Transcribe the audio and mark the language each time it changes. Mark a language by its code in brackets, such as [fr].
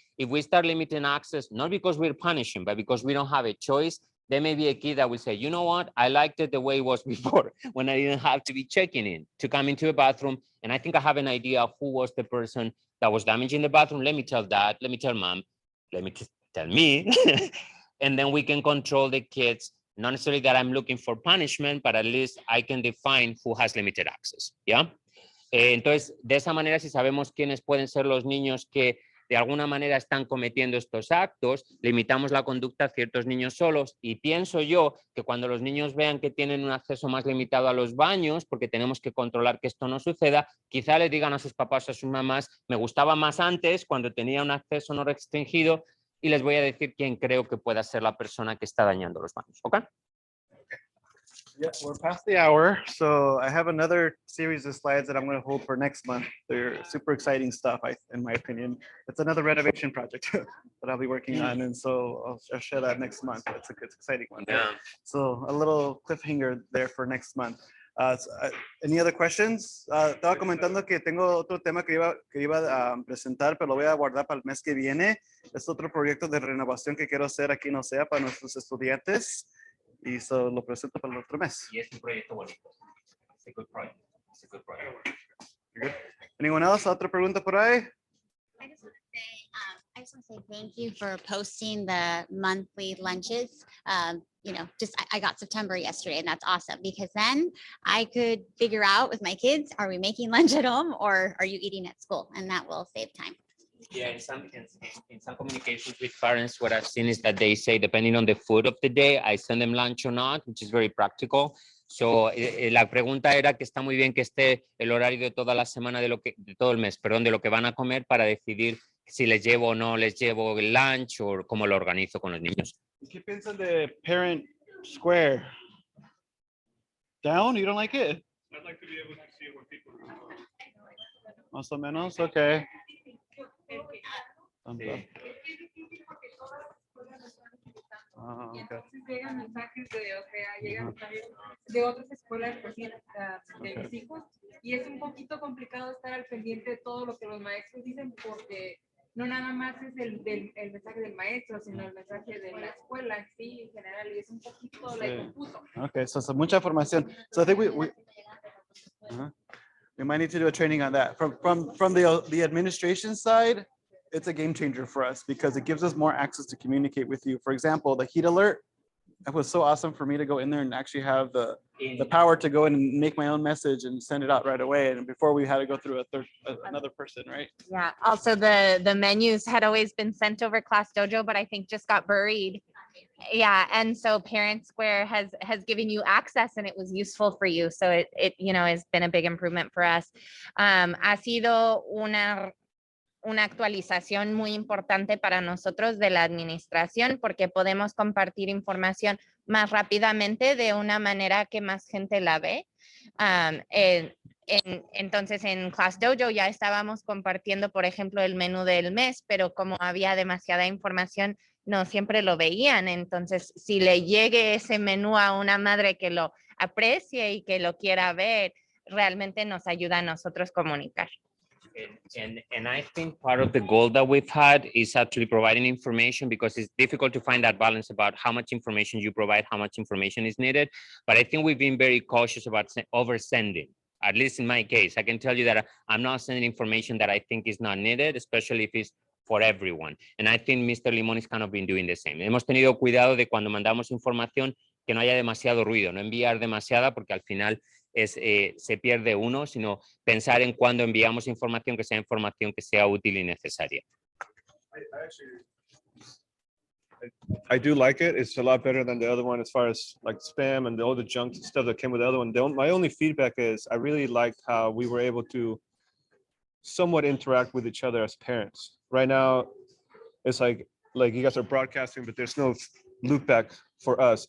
[en] If we start limiting access, not because we're punishing, but because we don't have a choice, there may be a kid that will say, you know what, I liked it the way it was before, when I didn't have to be checking in to come into a bathroom. And I think I have an idea of who was the person that was damaging the bathroom. Let me tell dad, let me tell mom, let me tell me. And then we can control the kids. Not necessarily that I'm looking for punishment, but at least I can define who has limited access. [es] ¿Ya? Entonces, de esa manera, si sabemos quiénes pueden ser los niños que de alguna manera están cometiendo estos actos, limitamos la conducta a ciertos niños solos. Y pienso yo que cuando los niños vean que tienen un acceso más limitado a los baños, porque tenemos que controlar que esto no suceda, quizá le digan a sus papás o a sus mamás, me gustaba más antes cuando tenía un acceso no restringido, y les voy a decir quién creo que pueda ser la persona que está dañando los baños. ¿Ok? [en] Yeah, we're past the hour, so I have another series of slides that I'm going to hold for next month. They're super exciting stuff, in my opinion. It's another renovation project that I'll be working on, and so I'll share that next month. It's exciting one. Yeah. So a little cliffhanger there for next month. Any other questions? [es] Estaba comentando que tengo otro tema que iba a presentar, pero lo voy a guardar para el mes que viene. Es otro proyecto de renovación que quiero hacer aquí en OCEAA para nuestros estudiantes. Y eso lo presento para el otro mes. Y es un proyecto bonito. [en] It's a good project. It's a good project. Good. Anyone else? [es] ¿Otra pregunta por ahí? [en] I just want to say thank you for posting the monthly lunches. You know, I got September yesterday, and that's awesome because then I could figure out with my kids, are we making lunch at home or are you eating at school? And that will save time. Yeah, in some communications with parents, what I've seen is that they say, depending on the food of the day, I send them lunch or not, which is very practical. [es] So, la pregunta era que está muy bien que esté el horario de toda la semana, de todo el mes, perdón, de lo que van a comer para decidir si les llevo o no les llevo el lunch o cómo lo organizo con los niños. ¿Qué piensan de Parent Square? [en] Down? You don't like it? I'd like to be able to see what people respond. [es] Más o menos, okay. Y entonces llegan mensajes de, o sea, llegan mensajes de otras escuelas pues, de mis hijos, y es un poquito complicado estar al pendiente de todo lo que los maestros dicen, porque no nada más es el mensaje del maestro, sino el mensaje de la escuela en sí, en general, y es un poquito confuso. Okay, so mucha información. [en] So I think we might need to do a training on that. From the administration side, it's a game changer for us because it gives us more access to communicate with you. For example, the heat alert, it was so awesome for me to go in there and actually have the power to go in and make my own message and send it out right away. And before we had to go through another person, right? Yeah, also the menus had always been sent over Class Dojo, but I think just got buried. Yeah, and so Parent Square has given you access and it was useful for you. So it you know has been a big improvement for us. [es] Ha sido una actualización muy importante para nosotros de la administración porque podemos compartir información más rápidamente de una manera que más gente la ve. Entonces en Class Dojo ya estábamos compartiendo, por ejemplo, el menú del mes, pero como había demasiada información, no siempre lo veían. Entonces, si le llegue ese menú a una madre que lo aprecie y que lo quiera ver, realmente nos ayuda a nosotros comunicar. [en] And I think part of the goal that we've had is actually providing information because it's difficult to find that balance about how much information you provide, how much information is needed. But I think we've been very cautious about oversending. At least in my case, I can tell you that I'm not sending information that I think is not needed, especially if it's for everyone. And I think Mr. Limón has kind of been doing the same. [es] Hemos tenido cuidado de cuando mandamos información que no haya demasiado ruido, no enviar demasiada porque al final se pierde uno, sino pensar en cuando enviamos información que sea útil y necesaria. [en] I do like it. It's a lot better than the other one as far as like spam and all the junk stuff that came with the other one. My only feedback is I really liked how we were able to somewhat interact with each other as parents. Right now, it's like you guys are broadcasting, but there's no loop back for us.